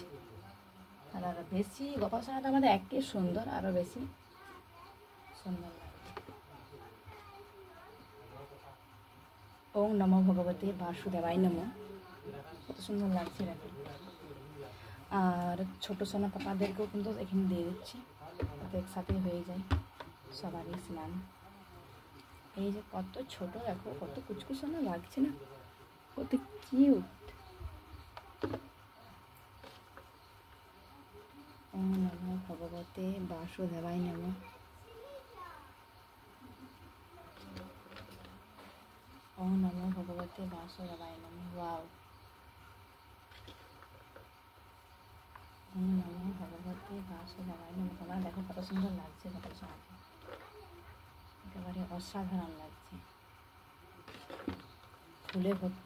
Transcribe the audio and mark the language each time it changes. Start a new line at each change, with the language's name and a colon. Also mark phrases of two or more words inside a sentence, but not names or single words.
Bangla: আর আরও বেশি গোপাল সোনাটা আমাদের একে সুন্দর, আরও বেশি সুন্দর লাগে।
Sanskrit: ওম নমো ভগবতে বাসুদেবায় নমো।
Bangla: কত সুন্দর লাগছে দেখো। আর ছোটো সোনা পাপাদেরকেও কিন্তু এখানে দিয়ে দিচ্ছি, যাতে একসাথে হয়ে যায় সবারই স্নান। এই যে কত ছোট, দেখো কত কুচকুচোনা লাগছে না, কত কিউট।
Sanskrit: ওম নমো ভগবতে বাসুদেবায় নমো। ওম নমো ভগবতে বাসুদেবায় নমো। ওয়াও। ওম নমো ভগবতে বাসুদেবায় নমো।
Bangla: তোমরা দেখো কত সুন্দর লাগছে গোপাল সোনাকে, একেবারে অসাধারণ লাগছে, ফুলে ভর্তি।